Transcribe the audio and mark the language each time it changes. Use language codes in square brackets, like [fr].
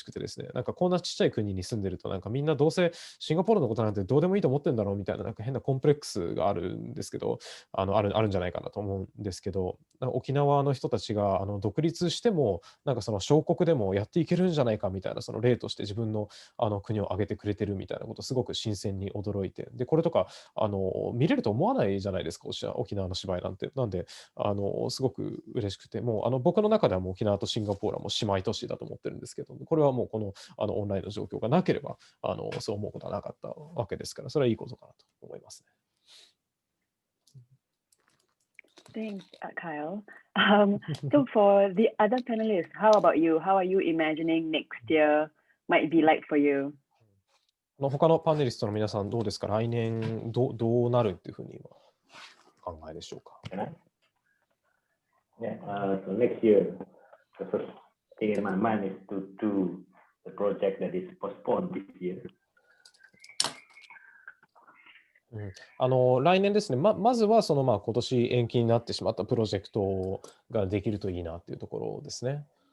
[ja] しくてですね、なんかこんなちっちゃい国に住んでると、なんかみんなどうせシンガポールのことなんてどうでもいいと思ってんだろうみたいな、なんか変なコンプレックスがあるんですけど、あるんじゃないかなと思うんですけど、沖縄の人たちが独立しても、なんかその小国でもやっていけるんじゃないかみたいな、その例として自分の国を挙げてくれてるみたいなこと、すごく新鮮に驚いて、で、これとか見れると思わないじゃないですか、沖縄の芝居なんて。なんで、すごく嬉しくて、もう僕の中ではもう沖縄とシンガポールはもう姉妹都市だと思ってるんですけど、これはもうこのオンラインの状況がなければそう思うことはなかったわけですから、それはいいことかなと思いますね。 [en] Thanks, Kyle. So for the other panelists, how about you? How are you imagining next year might be like for you? [ja] 他のパネリストの皆さんどうですか？来年どうなるっていうふうに今考えでしょうか？ [en] Yeah, so next year, the first thing in my mind is to do the project that is postponed this year. [ja] 来年ですね、まずはその今年延期になってしまったプロジェクトができるといいなっていうところですね。